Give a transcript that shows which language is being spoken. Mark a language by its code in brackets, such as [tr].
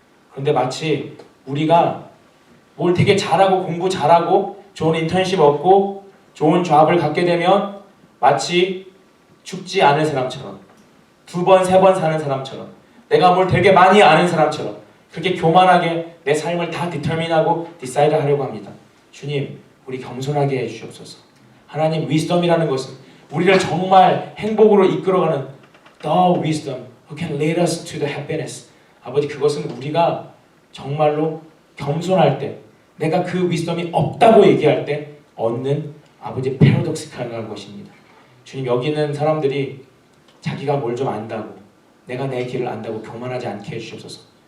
[ko] 그런데 마치 우리가 뭘 되게 잘하고 공부 잘하고 좋은 인턴십 얻고 좋은 잡을 갖게 되면 마치 죽지 않은 사람처럼 두 번 세 번 사는 사람처럼 내가 뭘 되게 많이 아는 사람처럼 그렇게 교만하게 내 삶을 다 디터민하고 디사이드 하려고 합니다. 주님 우리 겸손하게 해주시옵소서. 하나님 위스덤이라는 것은 우리를 정말 행복으로 이끌어가는 [en] The wisdom who can lead us to the happiness. [ko] 아버지 그것은 우리가 정말로 겸손할 때 내가 그 위스덤이 없다고 얘기할 때 얻는 아버지 패러독스칼한 것입니다. 주님 여기 있는 사람들이 자기가 뭘 좀 안다고 내가 내 길을 안다고 교만하지 않게 해주시옵소서.